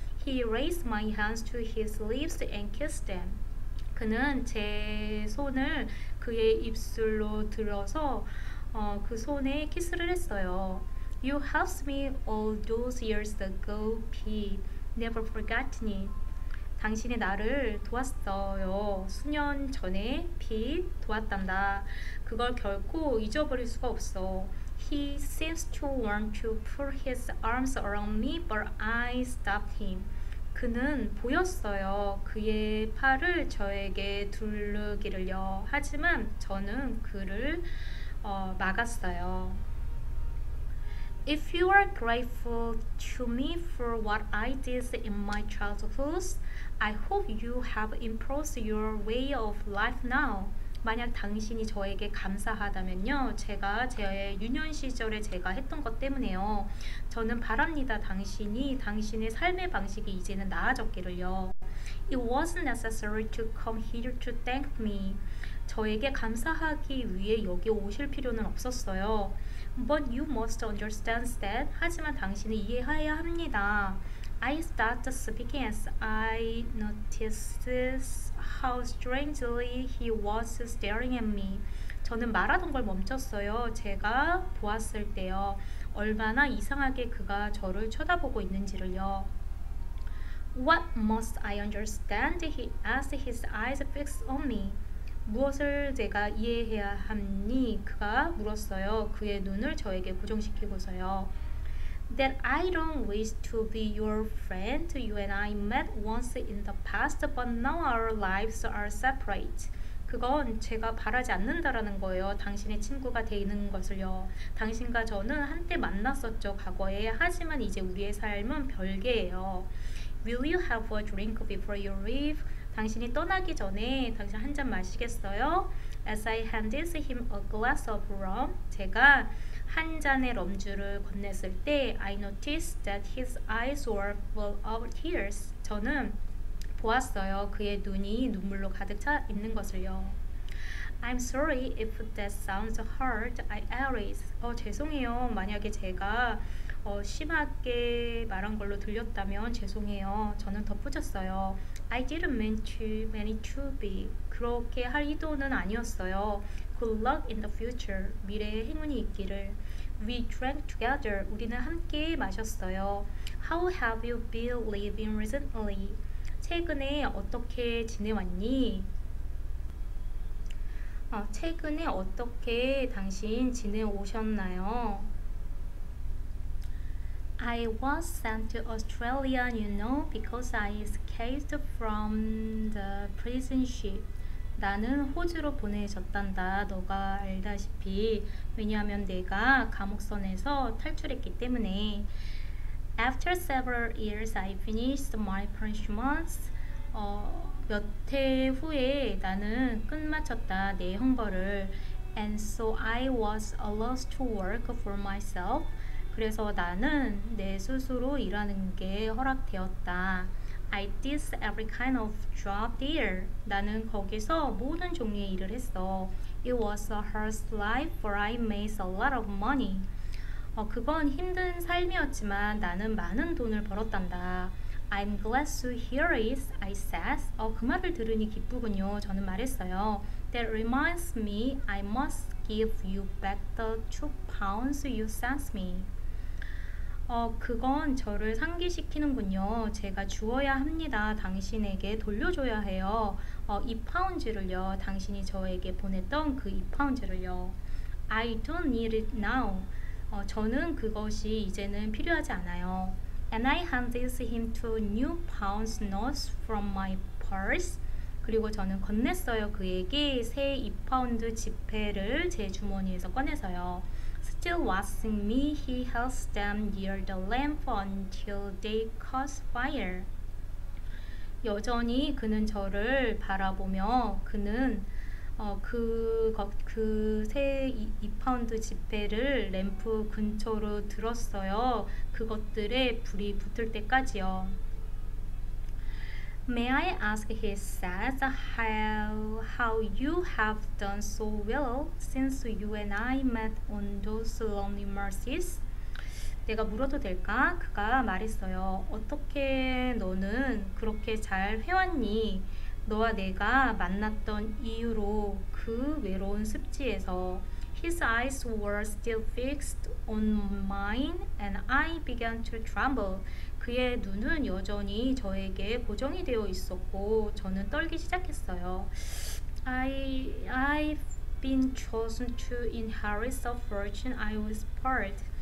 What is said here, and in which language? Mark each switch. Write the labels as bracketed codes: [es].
[en] He raised my hands to his lips and kissed them. [ko] 그는 제 손을 그의 입술로 들어서 그 손에 키스를 했어요. [en] You helped me all those years ago, Pete. Never forgotten it. [ko] 당신이 나를 도왔어요. 수년 전에 핏 도왔단다. 그걸 결코 잊어버릴 수가 없어. [en] He seems to want to put his arms around me, but I stopped him. [ko] 그는 보였어요. 그의 팔을 저에게 두르기를요. 하지만 저는 그를 막았어요. [en] If you are grateful to me for what I did in my childhood, I hope you have improved your way of life now. [ko] 만약 당신이 저에게 감사하다면요, 제가 제 유년 시절에 제가 했던 것 때문에요. 저는 바랍니다. 당신의 삶의 방식이 이제는 나아졌기를요. [en] It wasn't necessary to come here to thank me. [ko] 저에게 감사하기 위해 여기 오실 필요는 없었어요. [en] But you must understand that. [ko] 하지만 당신은 이해해야 합니다. [en] I started speaking as I noticed how strangely he was staring at me. [ko] 저는 말하던 걸 멈췄어요. 제가 보았을 때요. 얼마나 이상하게 그가 저를 쳐다보고 있는지를요. [en] What must I understand? He asked, his eyes fixed on me. [ko] 무엇을 내가 이해해야 합니? 그가 물었어요. 그의 눈을 저에게 고정시키고서요. [en] That I don't wish to be your friend. You and I met once in the past, but now our lives are separate. [ko] 그건 제가 바라지 않는다라는 거예요. 당신의 친구가 되는 것을요. 당신과 저는 한때 만났었죠, 과거에. 하지만 이제 우리의 삶은 별개예요. [en] Will you have a drink before you leave? [ko] 당신이 떠나기 전에 당신 한 잔 마시겠어요? [en] As I handed him a glass of rum, [ko] 제가 한 잔의 럼주를 건넸을 때 [en] I noticed that his eyes were full of tears. [ko] 저는 보았어요. 그의 눈이 눈물로 가득 차 있는 것을요. [en] I'm sorry if that sounds hard. I added. [ko] 죄송해요. 만약에 제가 심하게 말한 걸로 들렸다면 죄송해요. 저는 덧붙였어요. [en] I didn't mean to be. [ko] 그렇게 할 의도는 아니었어요. [en] Good luck in the future. [ko] 미래에 행운이 있기를. [en] We drank together. [ko] 우리는 함께 마셨어요. [en] How have you been living recently? [ko] 최근에 어떻게 지내왔니? 최근에 어떻게 당신 지내오셨나요? [en] I was sent to Australia, you know, because I escaped from the prison ship. [ko] 나는 호주로 보내졌단다. 너가 알다시피. 왜냐하면 내가 감옥선에서 탈출했기 때문에. [en] After several years, I finished my punishments. [ko] 몇 해 후에 나는 끝마쳤다. 내 형벌을. [en] And so I was allowed to work for myself. [ko] 그래서 나는 내 스스로 일하는 게 허락되었다. [en] I did every kind of job there. [ko] 나는 거기서 모든 종류의 일을 했어. [en] It was a hard life, but I made a lot of money. [ko] 그건 힘든 삶이었지만 나는 많은 돈을 벌었단다. [en] I'm glad to hear it, I said. [ko] 그 말을 들으니 기쁘군요. 저는 말했어요. [en] That reminds me, I must give you back the 2 pounds you sent me. [ko] 그건 저를 상기시키는군요. 제가 주어야 합니다. 당신에게 돌려줘야 해요. 2파운드를요. 당신이 저에게 보냈던 그 2파운드를요. [en] I don't need it now. [ko] 저는 그것이 이제는 필요하지 않아요. [en] And I handed him 2 new pounds notes from my purse. [ko] 그리고 저는 건넸어요. 그에게 새 2파운드 지폐를 제 주머니에서 꺼내서요. [en] Still watching me, he held them near the lamp until they caught fire. [ko] 여전히 그는 저를 바라보며 그는 그 새 2파운드 지폐를 램프 근처로 들었어요. 그것들에 불이 붙을 때까지요. [en] May I ask, he said, how you have done so well since you and I met on those lonely marshes? [ko] 내가 물어도 될까? 그가 말했어요. 어떻게 너는 그렇게 잘 해왔니? 너와 내가 만났던 이후로 그 외로운 습지에서. [en] His eyes were still fixed on mine and I began to tremble. [ko] 그의 눈은 여전히 저에게 고정이 되어 있었고 저는 떨기 시작했어요. [en] I've been chosen to inherit the fortune I whispered.